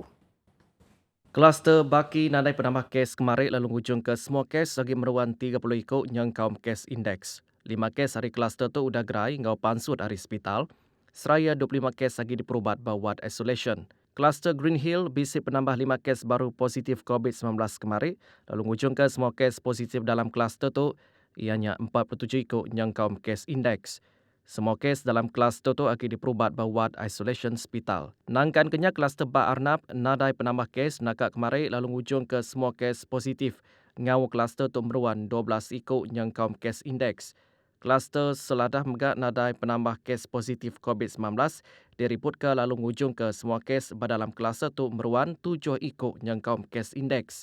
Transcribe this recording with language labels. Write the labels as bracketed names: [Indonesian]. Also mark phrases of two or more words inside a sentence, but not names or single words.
[Iban] Kluster Baki nadai penambah kes kemarin lalu hujung ke semua kes lagi meruan 30 ikut yang kaum kes indeks. 5 kes hari kluster tu udah gerai ngau pansut hari hospital. Seraya 25 kes lagi diperubat bawat isolation. Kluster Green Hill bisi penambah 5 kes baru positif COVID-19 kemarin lalu hujung ke semua kes positif dalam kluster tu ianya 47 ikut yang kaum kes indeks. Semua kes dalam kluster tu akan diperubat bawat isolation hospital. Nangkan kenyak kluster Ba Arnab nadai penambah kes nakak kemarin lalu hujung ke semua kes positif. Ngau kluster tu meruan 12 ikut yang kaum kes indeks. Kluster Seladah megak nadai penambah kes positif COVID-19 diriputkan lalu hujung ke semua kes dalam kluster tu meruan 7 ikut yang kaum kes indeks.